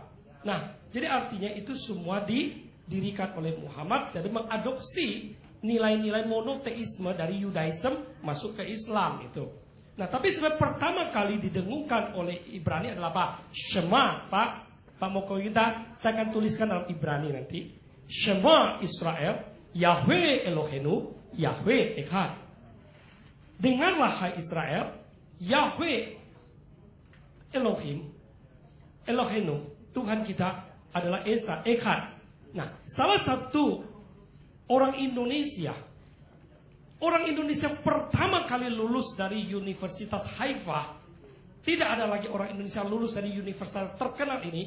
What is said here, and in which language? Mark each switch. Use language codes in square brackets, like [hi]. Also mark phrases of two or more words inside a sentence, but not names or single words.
[id] Nah, jadi artinya itu semua didirikan oleh Muhammad, jadi mengadopsi nilai-nilai monoteisme dari Yudaism masuk ke Islam itu. Nah, tapi sebenarnya pertama kali didengungkan oleh Ibrani adalah apa? Shema, Pak Moko kita, saya akan tuliskan dalam Ibrani nanti. [he] שמע ישראל, יהוה אלהינו, יהוה אחד. [id] Dengarlah hai Israel, Yahweh [he] אלהים, אלהינו, [id] Tuhan kita adalah Esa, Echad. Nah, salah satu orang Indonesia pertama kali lulus dari Universitas Haifa. Tidak ada lagi orang Indonesia lulus dari universitas terkenal ini.